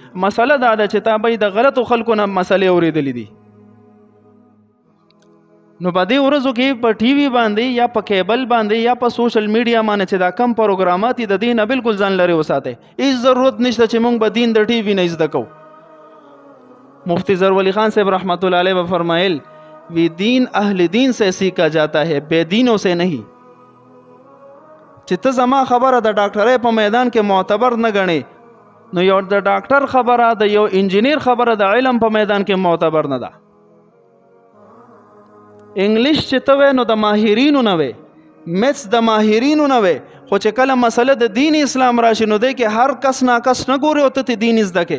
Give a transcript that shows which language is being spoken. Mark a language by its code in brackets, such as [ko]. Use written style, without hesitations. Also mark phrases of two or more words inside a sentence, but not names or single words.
[ps] مسله دا ده چې تا به د غلطو خلکو نه مسلې اورېدلې دي. نو په دې ورځو کې په ټي وي باندې یا په کیبل باندې یا په سوشل میډیا باندې چې دا کم پروګرامات د دین بالکل ځان لري وساتئ. هیڅ ضرورت نشته چې موږ به دین د ټي وي نه زده کوو. [ur] مفتی ظفر علی خان صاحب رحمت اللہ علیہ فرمائل وی دین اہل دین سے سیکھا جاتا ہے، بے دینوں سے نہیں. [ps] چې ته زما خبره د ډاکټرۍ په میدان کې معتبر نه غنې، نو یو د ډاکټر خبره د یو انجینیر خبره د علم په میدان کې معتبر نه ده. انګلیش چې ته وې نو د ماهرینو نه وې، میتس د ماهرینو نه وې، خو چې کله مسله د دین اسلام راشي نو دی کې هر کس ناکس نه ګوري او ته دین زده کې.